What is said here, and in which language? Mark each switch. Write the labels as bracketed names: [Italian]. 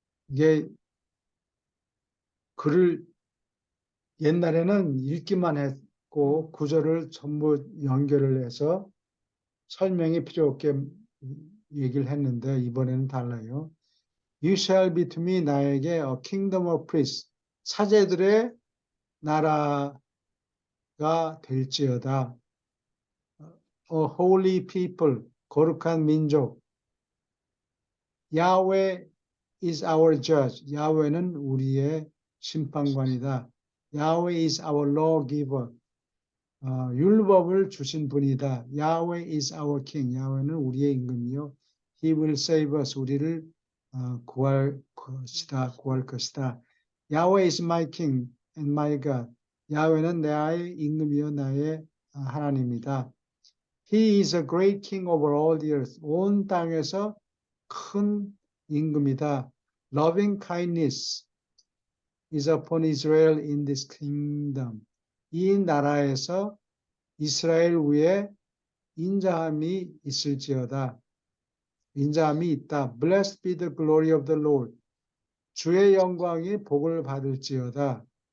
[Korean] 이게 글을 옛날에는 읽기만 했고 구절을 전부 연결을 해서 설명이 필요 없게 얘기를 했는데 이번에는 달라요. [English] You shall be to me [Korean] 나에게 [English] a kingdom of priests [Korean] 사제들의 나라가 될지어다. [English] A holy people [Korean] 거룩한 민족. [English] Yahweh is our judge. [Korean] 야훼는 우리의 심판관이다. [English] Yahweh is our lawgiver. [Korean] 율법을 주신 분이다. [English] Yahweh is our king. [Korean] 야훼는 우리의 임금이요. [English] He will save us. [Korean] 우리를 구할 것이다. [English] Yahweh is my king and my God. [Korean] 야훼는 나의 임금이요 나의 하나님이다. [English] He is a great king over all the earth. [Korean] 온 땅에서 큰 임금이다. [English] Loving kindness is upon Israel in this kingdom. [Korean] 이 나라에서 이스라엘 위에 인자함이 있을지어다. 인자함이 있다. [English] Blessed be the glory of the Lord. [Korean] 주의 영광이 복을 받을지어다.